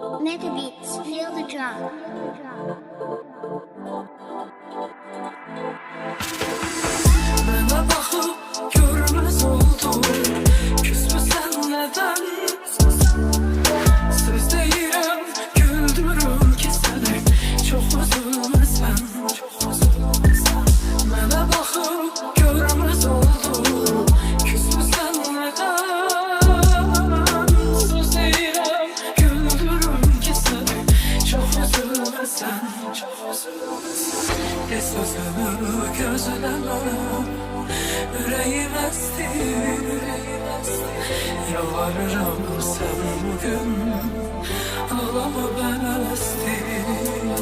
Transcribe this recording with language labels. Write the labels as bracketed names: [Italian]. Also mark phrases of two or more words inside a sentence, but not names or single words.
[English] Mega beats, feel the drum. [Turkish] Bana bakıp görmez oldum. Küs müsen neden? [Azerbaijani] Söz deyirəm, güldürürüm ki səni. Çox üzülməsən. [Turkish] Bana bakıp görmez oldum. Küs müsen neden? [Azerbaijani] Söz deyirəm, güldürürüm ki səni. Çox üzülməsən. Sözümü gözləmə, ürəyim əstir. Yalvarıram sən bugün, ağlama bən əstir.